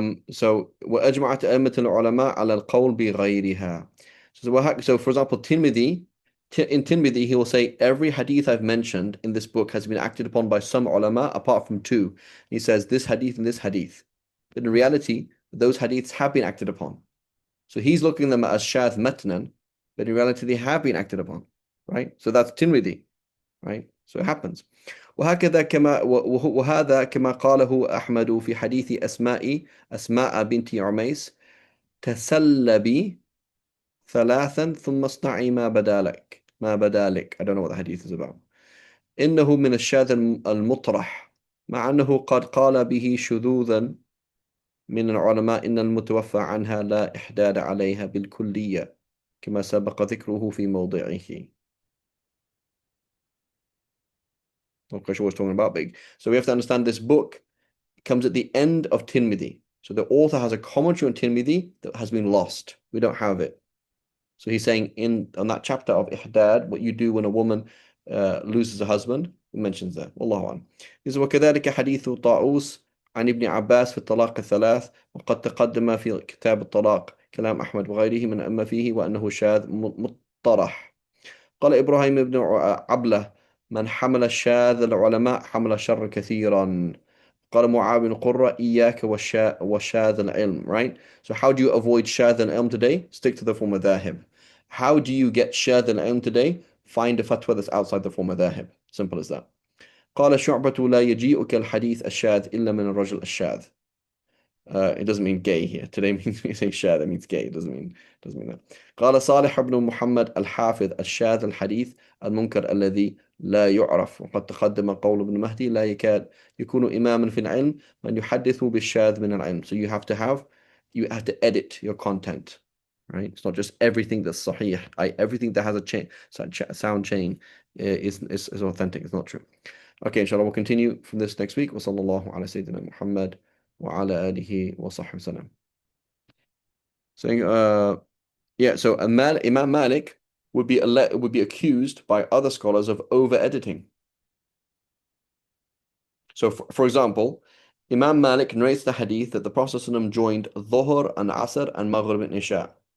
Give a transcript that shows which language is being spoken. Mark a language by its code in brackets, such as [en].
[ar] So وأجمعت أئمة العلماء على القول بغيرها. [en] So for example, in Tirmidhi, he will say, every hadith I've mentioned in this book has been acted upon by some ulama apart from two. He says this hadith and this hadith. But in reality, those hadiths have been acted upon. So he's looking at them as shadh matnan, but in reality they have been acted upon, right? So that's Tirmidhi, right? So it happens. [ar] وهكذا كما وهذا كما قاله أحمد في حديث أسماء بنت عميس تسلبي ثلاثا ثم اصنعي ما بدا لك. [en] I don't know what the hadith is about. [ar] إنه من الشاذ المطرح مع أنه قد قال به شذوذا من العلماء إن المتوفى عنها لا إحداد عليها بالكلية كما سبق ذكره في موضعه. [en] Not quite sure what we're talking about, big. So we have to understand this book comes at the end of Tirmidhi. So the author has a commentary on Tirmidhi that has been lost. We don't have it. So he's saying on that chapter of Ihdad, what you do when a woman loses a husband, he mentions that. Wallahu a'lam. This is [ar] وكذلك حديث طاووس عن ابن عباس في الطلاق الثلاث وقد تقدم في كتاب الطلاق كلام أحمد وغيره من أما فيه وأنه شاذ مطرح. قال إبراهيم بن عبله من حمل الشاذ العلماء حمل الشر كثيرا. قال معاوية قرة إياك وشاذ العلم, [en] right? So how do you avoid [ar] شاذ العلم [en] today? Stick to the four madhahib. How do you get [ar] شاذ العلم [en] today? Find a fatwa that's outside the four madhahib. Simple as that. [ar] قال شعبة لا يجيئك الحديث الشاذ إلا من الرجل الشاذ. [en] It doesn't mean gay here. Today means when you say shad, that means gay. It doesn't mean that. [ar] قال صالح بن محمد الحافظ الشاذ الحديث المنكر الذي لا يعرف وقد تقدم قول ابن مهدي لا يكاد يكون إماما في العلم من يحدث بالشاذ من العلم. [en] So you have to edit your content, right? It's not just everything that's sahih. Everything that has a sound chain is authentic. It's not true. Okay, inshallah, we'll continue from this next week. [ar] وصلى الله على سيدنا محمد وعلى آله وصحبه وسلم. [en] Saying, so Imam Malik would be accused by other scholars of over-editing. So, for example, Imam Malik narrates the hadith that the Prophet ﷺ joined Dhuhr and Asr and Maghrib and Isha.